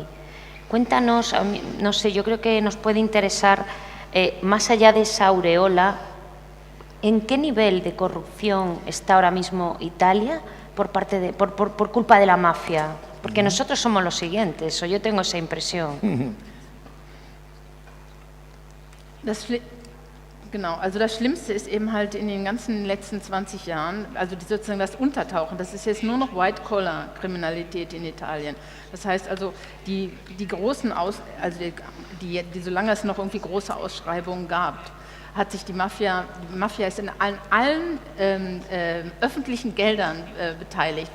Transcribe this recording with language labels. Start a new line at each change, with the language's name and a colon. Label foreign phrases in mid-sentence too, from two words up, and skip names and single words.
Spanish: Cuéntanos, no sé, yo creo que nos puede interesar, más allá de esa aureola, ¿en qué nivel de corrupción está ahora mismo Italia por culpa de la mafia? Porque nosotros somos los siguientes, o yo tengo esa impresión.
German: Genau, also das Schlimmste ist eben halt in den ganzen letzten 20 Jahren, also sozusagen das Untertauchen, das ist jetzt nur noch White-Collar-Kriminalität in Italien. Das heißt also, die großen, solange es noch irgendwie große Ausschreibungen gab, hat sich die Mafia ist in allen öffentlichen Geldern beteiligt.